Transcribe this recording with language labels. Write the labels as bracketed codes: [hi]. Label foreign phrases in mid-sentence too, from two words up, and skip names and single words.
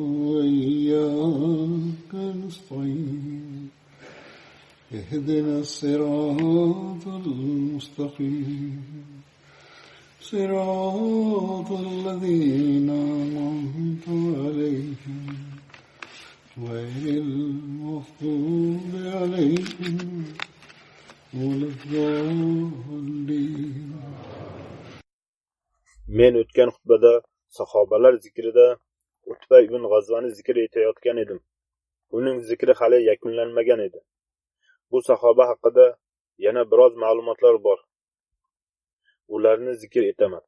[ar] وإياك نستعين اهدنا الصراط المستقيم صراط الذين أنعمت عليهم غير المغضوب عليهم ولا الضالين. [uz] Men o'tgan xutbada sahobalar zikrida Utba ibn G'azvani zikr etayotgan edim. Uning zikri hali yakunlanmagan edi. Bu sahoba haqida yana biroz ma'lumotlar bor. Ularni zikr etaman.